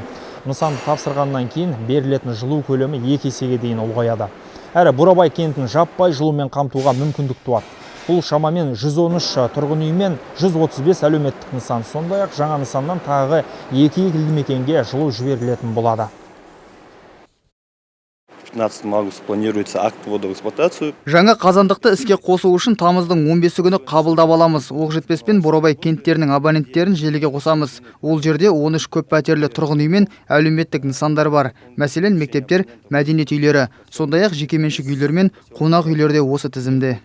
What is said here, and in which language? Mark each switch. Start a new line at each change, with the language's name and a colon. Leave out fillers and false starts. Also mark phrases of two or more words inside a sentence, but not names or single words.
Kazakh: Нысанды тапсырғаннан кейін берілетін жылу көлемі 2 есеге дейін ұлғаяды. Әрі Бурабай кентін жаппай жылумен қамтуға мүмкіндік туады. Бұл шамамен 113 тұрғын үй мен 135 әлеуметтік нысан. Сондай-ақ жаңа нысаннан тағы 2 елді мекенге жылу жіберілетін болады.
Russian: 15 августа планируется акт ввода в эксплуатацию.
Kazakh: Жаңа қазандықты іске қосу үшін тамыздың 15 күні қабылдап аламыз. Оқжетпес пен Бурабай кенттерінің абоненттерін желіге қосамыз. Ол жерде 13 көп пәтерлі тұрғын үй мен әлеуметтік нысандар бар. Мәселен, мектептер, мәдениет үйлері, сондай-ақ жекеменшік үйлер мен қонақ үйлерде осы тізімде.